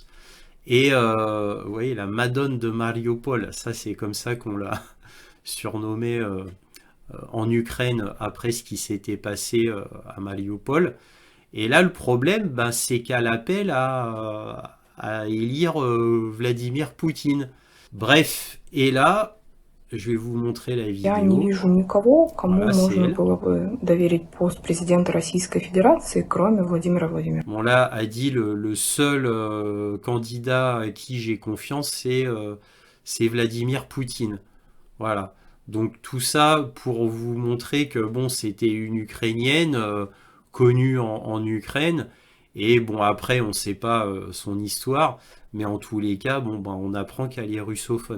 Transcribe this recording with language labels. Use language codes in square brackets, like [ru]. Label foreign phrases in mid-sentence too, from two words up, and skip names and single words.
[fr] Et vous voyez, la Madone de Mariupol, ça c'est comme ça qu'on l'a surnommée en Ukraine après ce qui s'était passé à Mariupol. Et là, le problème, c'est qu'elle appelle à élire Vladimir Poutine. Bref, et là, je vais vous montrer la [ru] Я не [fr] vidéo. [ru] вижу никого, кому [fr] Voilà, c'est [ru] можно [fr] elle. [ru] было бы доверить пост президента Российской Федерации, кроме Владимира Владимировича. [fr] Bon, là, a dit le seul candidat à qui j'ai confiance, c'est Vladimir Poutine. Voilà. Donc tout ça pour vous montrer que c'était une Ukrainienne connue en Ukraine. Et après, on ne sait pas son histoire, mais en tous les cas, on apprend qu'elle est russophone.